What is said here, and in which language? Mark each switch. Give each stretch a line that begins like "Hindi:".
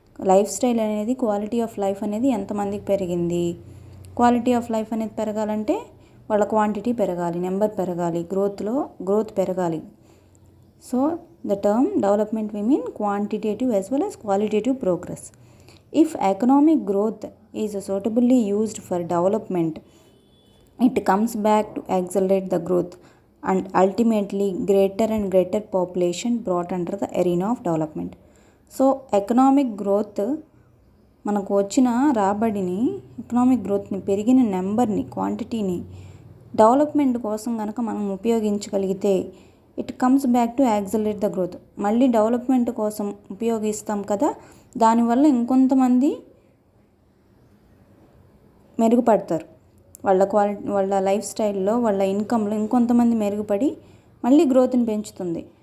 Telugu: Life style అనేది, quality of life అనేది ఎంతమందికి పెరిగింది, క్వాలిటీ ఆఫ్ లైఫ్ అనేది పెరగాలంటే వాళ్ళ క్వాంటిటీ పెరగాలి, నెంబర్ పెరగాలి, గ్రోత్ పెరగాలి.
English: So the term development we mean quantitative as well as qualitative progress. If economic growth is suitably used for development, it comes back to accelerate the growth and ultimately greater and greater population brought under the arena of development. So economic growth
Telugu: మనకు వచ్చిన రాబడిని, economic గ్రోత్ని, పెరిగిన నెంబర్ని, క్వాంటిటీని development కోసం కనుక మనం ఉపయోగించగలిగితే
English: It comes back to accelerate the growth.
Telugu: మళ్ళీ డెవలప్మెంట్ కోసం ఉపయోగిస్తాం కదా, దానివల్ల ఇంకొంతమంది మెరుగుపడతారు, వాళ్ళ లైఫ్ స్టైల్లో, వాళ్ళ ఇన్కంలో ఇంకొంతమంది మెరుగుపడి మళ్ళీ గ్రోత్ని పెంచుతుంది.